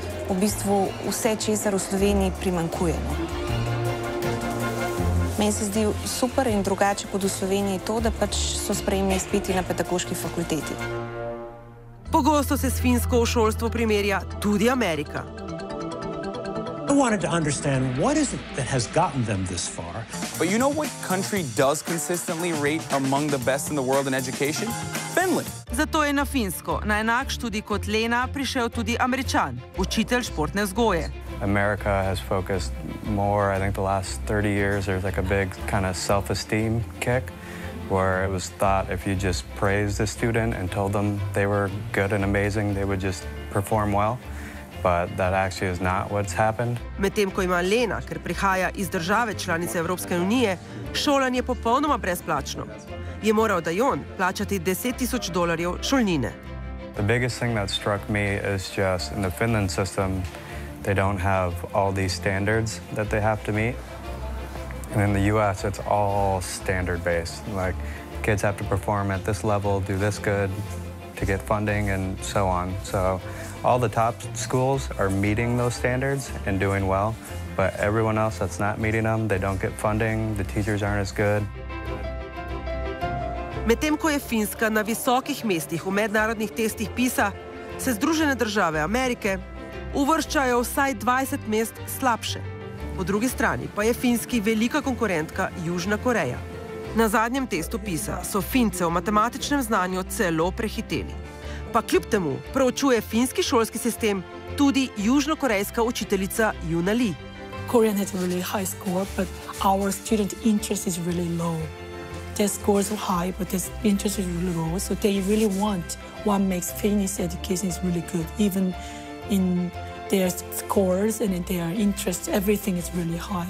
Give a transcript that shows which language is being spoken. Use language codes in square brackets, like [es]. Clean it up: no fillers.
[sl] V bistvu vse, česar v Sloveniji primanjkuje. Meni se zdi super in drugače kot v Sloveniji to, da pač so sprejemni izpiti na pedagoški fakulteti. Pogosto se s finsko v šolstvo primerja tudi Amerika. [en] I wanted to understand what is it that has gotten them this far. But you know what country does consistently rate among the best in the world in education? Finland. [sl] Zato je na Finsko na enak študij kot Lena prišel tudi Američan, učitelj športne vzgoje. [en] America has focused more, I think the last 30 years, there's like a big kind of self-esteem kick where it was thought if you just praised a student and told them they were good and amazing, they would just perform well. But that actually is not what's happened. [sl] Medtem ko ima Lena, ker prihaja iz države članice Evropske unije, šolanje popolnoma brezplačno. Je moral Dajon plačati $10,000 šolnine. [en] The biggest thing that struck me is just in the Finland system, they don't have all these standards that they have to meet. And in the US, it's all standard-based. Like, kids have to perform at this level, do this good to get funding, and so on. So all the top schools are meeting those standards and doing well, but everyone else that's not meeting them, they don't get funding, the teachers aren't as good. [sl] Medtem ko je Finska na visokih mestih v mednarodnih testih PISA, se Združene države Amerike uvrščajo vsaj 20 mest slabše. Po drugi strani pa je Finski velika konkurentka Južna Koreja. Na zadnjem testu PISA so Fince v matematičnem znanju celo prehiteli. Pa kljub temu proučuje finski šolski sistem tudi južnokorejska učiteljica Yuna Lee. [en] Korean has a really high score, but our student interest is really low. Their scores are high, but their interest is really low. So they really want what makes Finnish education is really good. Even in their scores and in their interest, everything is really high.